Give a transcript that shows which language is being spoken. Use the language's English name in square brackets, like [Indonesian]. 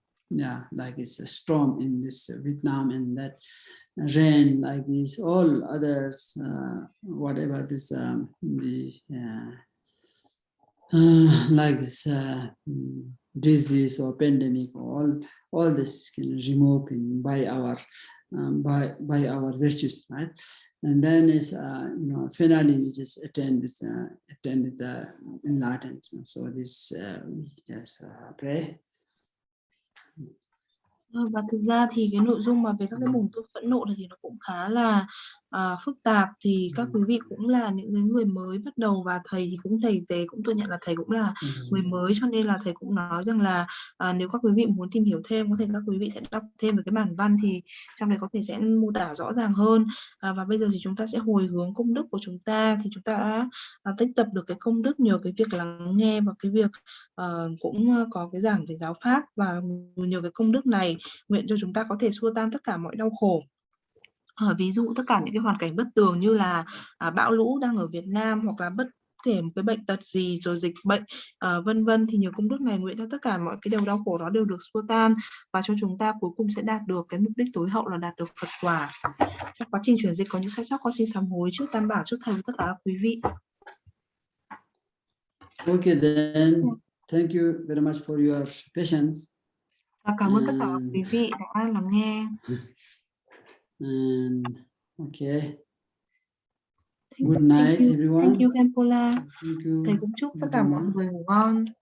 [English] yeah, like it's a storm in this Vietnam, and that rain like this, all others, whatever this like this disease or pandemic, all this can remove by our virtues, right? And then is finally we just attend the enlightenment. So this we just pray. [Vietnamese] Và thực ra thì cái nội dung mà về các cái bổn tôn phẫn nộ này thì nó cũng khá là phức tạp, thì các quý vị cũng là những người mới bắt đầu, và thầy thì cũng cũng thừa nhận là thầy cũng là người mới, cho nên là thầy cũng nói rằng là nếu các quý vị muốn tìm hiểu thêm, có thể các quý vị sẽ đọc thêm về cái bản văn, thì trong này có thể sẽ mô tả rõ ràng hơn. Và bây giờ thì chúng ta sẽ hồi hướng công đức của chúng ta, thì chúng ta đã tích tập được cái công đức nhờ cái việc lắng nghe và cái việc cũng có cái giảng về giáo pháp, và nhờ cái công đức này nguyện cho chúng ta có thể xua tan tất cả mọi đau khổ. Ví dụ tất cả những cái hoàn cảnh bất tường như là bão lũ đang ở Việt Nam, hoặc là bất kể một cái bệnh tật gì, rồi dịch bệnh vân vân, thì nhờ công đức này nguyện cho tất cả mọi cái đau khổ đó đều được xua tan, và cho chúng ta cuối cùng sẽ đạt được cái mục đích tối hậu là đạt được Phật quả. Trong quá trình chuyển dịch có những sai sót, con xin sám hối trước Tam Bảo, trước thầy và tất cả quý vị. [English] Okay, then thank you very much for your patience. [Vietnamese] Và cảm ơn tất cả quý vị đã lắng nghe. [English] Okay. Good night, everyone. Thank you, Khenpola. Thank you. [Vietnamese] Thầy cũng chúc tất cả mọi người ngủ ngon.